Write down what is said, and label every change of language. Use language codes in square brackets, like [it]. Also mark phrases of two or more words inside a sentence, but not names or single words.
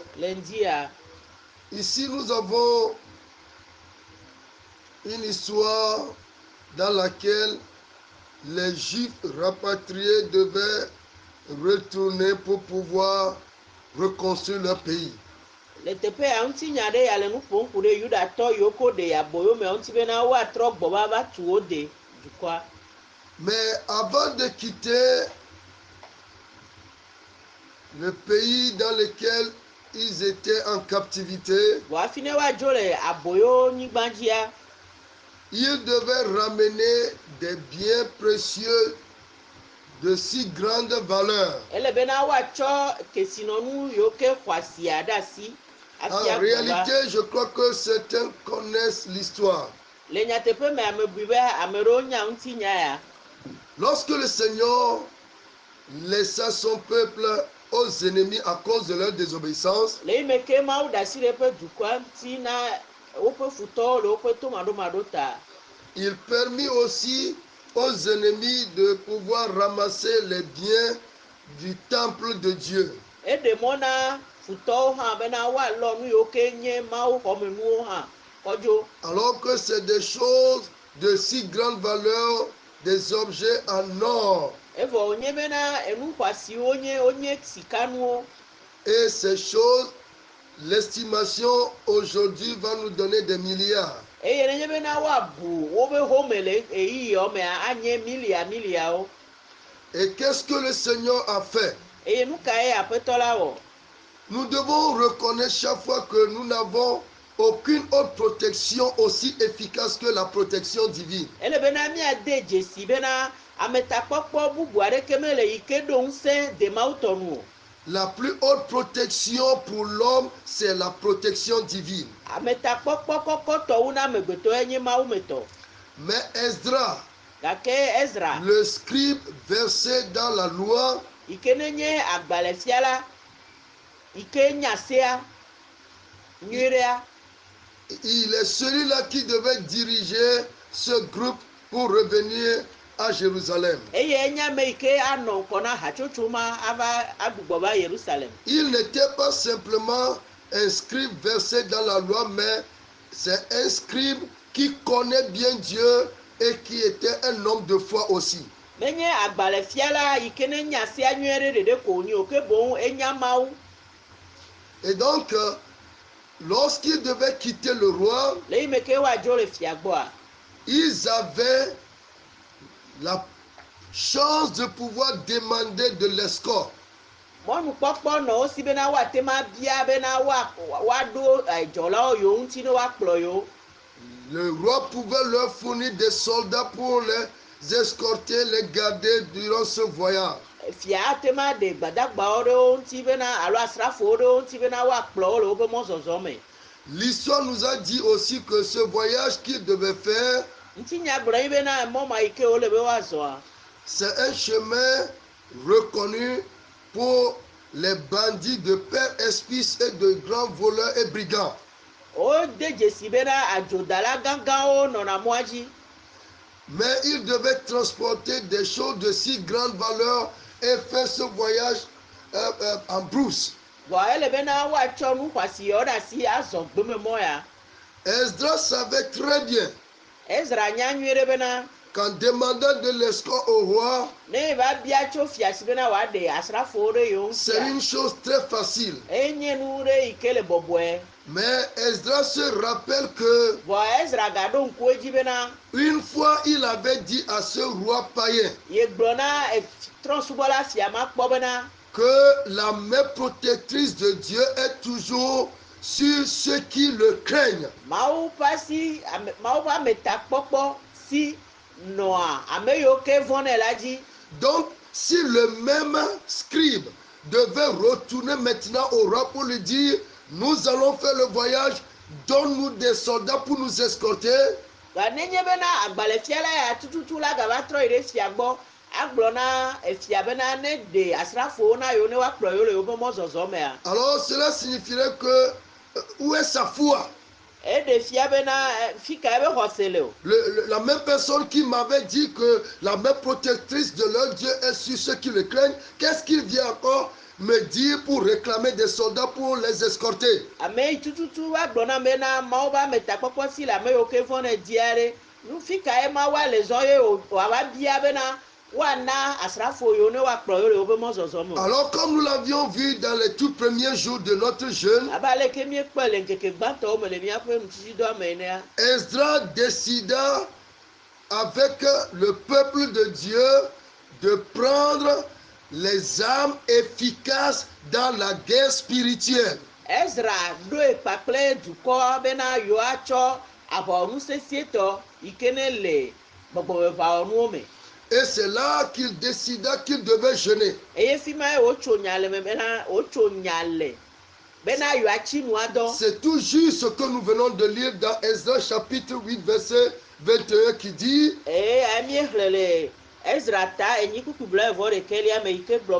[fr] lundi, ici nous avons une histoire dans laquelle les Juifs rapatriés devaient retourner pour pouvoir reconstruire leur pays. [ee] Le teƒe ya ŋuti nya ɖe ya le nu ƒom ku ɖe Yudatɔ yiwo ko ɖe aboyo me ŋuti bena woatrɔ gbɔ va tu wo de dukɔa. [fr] Mais avant de quitter le pays dans lequel ils étaient en captivité, Bon, [ee] hafi ne woadzo le aboyo nyigba dzia, [fr] ils devaient ramener des biens précieux de si grande valeur. [ee] ele bena woatsɔ kesinɔnu yiwo ke xɔasia ɖe asi [fr] En [ee] hafi agbɔ va. [fr] réalité, je crois que certains connaissent l'histoire. [ee] Le nyateƒe me ame bui be ame ɖewo nya ŋuti nya ya. [fr] Lorsque le Seigneur laissa son peuple aux ennemis à cause de leur désobéissance, [ee] Le yi me ke Mawu ɖe asi ɖe eƒe dukɔa ŋuti na woƒe futɔwo le woƒe tomaɖomaɖo ta, [fr] il permit aussi aux ennemis de pouvoir ramasser les biens du temple de Dieu. [ee] eɖe mɔ na futɔwo hã bena woalɔ nu yiwo ke nye Mawu xɔmenuwo hã kɔdzo. [fr] Alors que c'est des choses de si grande valeur, des objets en or. [ee] Evɔ wonye bena enu xɔasiwo wonye sikanuwo. [fr] Et ces choses, l'estimation aujourd'hui va nous donner des milliards. [ee] Eye nenye bena woabu wobe home le eyiyiwo mea anye miliawo. [fr] Et qu'est-ce que le Seigneur a fait? [ee] Eye nu ka ye aƒetɔ la wɔ? [fr] Nous devons reconnaître chaque fois que nous n'avons aucune autre protection aussi efficace que la protection divine. [ee] Ele bena miade dzesi bena ametakpɔkpɔ bubu aɖeke mele yi ke ɖo ŋusẽ de Mawu tɔ nu o. [fr] La plus haute protection pour l'homme, c'est la protection divine. [ee] Ametakpɔkpɔ kɔkɔtɔwu na amegbetɔ enye Mawu metɔ. [fr] Mais Esdras, [ee] Gake Ezra, [fr] le scribe versé dans la loi, [ee] yi ke nenye agbalẽfiala, yi ke nya sea nyuiɖea, [fr] il est celui-là qui devait diriger ce groupe pour revenir à Jérusalem. [ee] eye enye ame yi ke anɔ ŋkɔ na hatsotso ma ava agbugbɔ va Yerusalem. [fr] Il n'était pas simplement un scribe versé dans la loi, mais c'est un scribe qui connaît bien Dieu et qui était un homme de foi aussi. [ee] Menye agbalẽfiala yi ke ne nya sea nyuie ɖeɖe ko wonye o, ke boŋ enya Mawu. [fr] Et donc, lorsqu'il devait quitter le roi, [ee] Le yi me ke woadzo le fia gbɔa, [fr] ils avaient la chance de pouvoir demander de l'escorte. [ee] mɔnukpɔkpɔ nɔ wo si bena woate ma bia bena woaɖo dzɔlawo yiwo ŋuti ne woakplɔ yewo. [fr] Le roi pouvait leur fournir des soldats pour les escorter, les garder durant ce voyage. [ee] Fia ate ma ɖe gbadagbawo ɖewo ŋuti bena alo asrafowo ɖewo ŋuti bena woakplɔ wo le woƒe mɔzɔzɔ me. [fr] L'histoire nous a dit aussi que ce voyage qu'il devait faire, [ee] Ŋuti nya gblɔ yi bena mɔ ma yi ke wole be woazɔa, [fr] c'est un chemin reconnu pour les bandits de père espice et de grands voleurs et brigands. [ee] wode dzesi bena adzodala gãgãwo nɔna mɔa dzi. [fr] Mais il devait transporter des choses de si grande valeur et faire ce voyage en brousse. Bon, [ee] ele bena woatsɔ nu xɔasiwo ɖe asi azɔ gbememɔ ya. [fr] Esdras savait très bien [ee] Ezra nya nyuie ɖe bena [fr] qu'en demandant de l'escorte au roi, [ee] ne va bia tso fia si bena wòaɖe asrafowo ɖe yewo [fr] c'est une chose très facile. [ee] enye nu ɖe yi ke le bɔbɔe. [fr] Mais Esdras se rappelle que Bon, [ee] Ezra gaɖo ŋku edzi bena [fr] une fois il avait dit à ce roi païen [ee] ye gblɔ na trɔ̃subɔla fia ma kpɔ bena [fr] que la main protectrice de Dieu est toujours sur ceux qui le craignent. [ee] Mawu pasi Mawu pa metakpɔkpɔ si nɔa ame yiwo ke vɔnɛ la dzi. [fr] Donc, si le même scribe devait retourner maintenant au roi pour lui dire, nous allons faire le voyage, donne-nous des soldats pour nous escorter. [ee] Nenye bena agbalẽfiala ya tututu la gava trɔ yi ɖe fia gbɔ, agblɔ na efia bena ne de asrafowo na yewo ne woakplɔ yewo le yewoƒe mɔzɔzɔ mea. [fr] Alors, cela signifierait que, où est sa foi? [ee] Eɖe fia bena fi ka ebe xɔse le o. [fr] La même personne qui m'avait dit que la main protectrice de leur Dieu est sur ceux qui le craignent, qu'est-ce qu'il vient encore me dire pour réclamer des soldats pour les escorter? [ee] Ame yi tututu va gblɔ na bena Mawu ba metakpɔkpɔ si le ame yiwo ke vɔnɛ dia ɖe. Nu fi ka ye ma wa le zɔ ye wòava bia bena woana asrafo yiwo ne woakplɔ yewo le woƒe mɔzɔzɔ me. [fr] Alors, comme nous l'avions vu dans les tout premiers jours de notre jeûne, [ee] Abe aleke míekpɔe le ŋkeke gbãtɔwo me le míaƒe nutsitsidɔa me enea. [fr] Esdras décida avec le peuple de Dieu de prendre les armes efficaces dans la guerre spirituelle. [ee] Ezra ɖoe kpakple dukɔ bena yewoatsɔ aʋawɔnu sesietɔ yi ke ne le gbɔgbɔmeʋawɔnuwo me. [fr] Et c'est là qu'il décida qu'il devait jeûner. [ee] Eye fi ma ye wotso nya le me bena wotso nya le bena yewoatsi nua dɔ. [fr] C'est tout juste ce que nous venons de lire dans Esdras chapitre 8 verset 21 qui dit, [ee] Míexlẽ le Ezra ta enyi kuku blaevɔ ɖekelia me yi ke gblɔ